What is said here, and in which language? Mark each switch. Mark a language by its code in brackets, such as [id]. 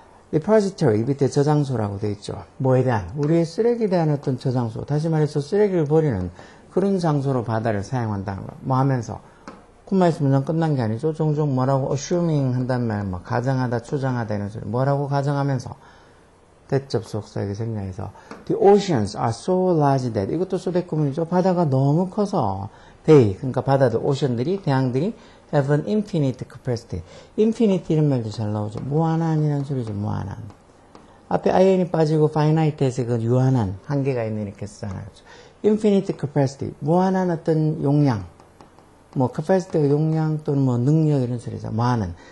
[ko] repository, 밑에 저장소라고 되어 있죠. 뭐에 대한? 우리의 쓰레기에 대한 어떤 저장소. 다시 말해서 쓰레기를 버리는 그런 장소로 바다를 사용한다는 거. 뭐 하면서? 콤마에서 문장 끝난 게 아니죠. 종종 뭐라고 assuming 한단 말, 뭐 가정하다, 추정하다 이런 소리. 뭐라고 가정하면서? 대접속사에게 생략해서 [en] the oceans are so large that [ko] 이것도 소대구문이죠. 바다가 너무 커서 they, 그러니까 바다들, 오션들이, 대양들이 [en] have an infinite capacity. [ko] infinite 이런 말도 잘 나오죠. 무한한이라는 소리죠. 무한한. 앞에 in이 빠지고 finite에서 그 유한한, 한계가 있는 이렇게 쓰잖아요. [en] infinite capacity, [ko] 무한한 어떤 용량, 뭐 capacity가 용량 또는 뭐 능력 이런 소리죠. 무한한.